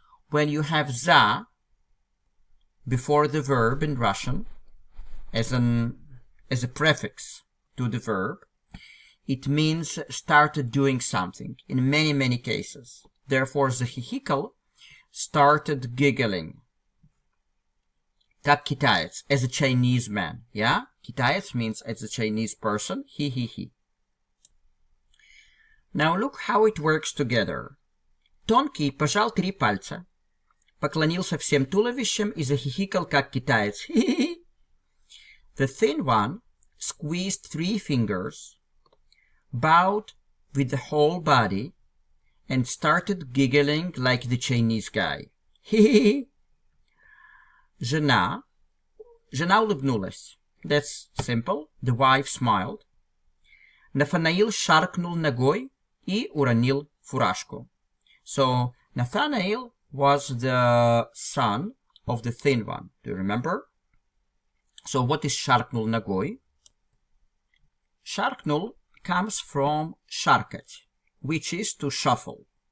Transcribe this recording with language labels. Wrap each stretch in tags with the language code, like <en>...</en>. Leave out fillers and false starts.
<en>When you have za before the verb in Russian, as a prefix to the verb, it means started doing something in many, many cases. Therefore,</en> <ru>захихикал</ru> <en>started giggling.</en> <ru>Как китаец,</ru> <en>as a Chinese man, yeah?</en> <ru>Китаец</ru> <en>means as a Chinese person, he. Now look how it works together.</en> <ru>Тонкий пожал 3 пальца, поклонился всем туловищем и захихикал, как китаец, хи-хи-хи.</ru> <en>The thin one squeezed 3 fingers, bowed with the whole body, and started giggling like the Chinese guy.</en> <ru>Хи-хи-хи. Жена улыбнулась.</ru> <en>That's simple. The wife smiled.</en> <ru>Нафанаил шаркнул ногой и уронил фуражку.</ru> <en>So, Nathanael was the son of the thin one. Do you remember? So, what is</en> <ru>шаркнул ногой? Шаркнул</ru> <en>comes from</en> <ru>шаркать,</ru> <en>which is to shuffle.</en>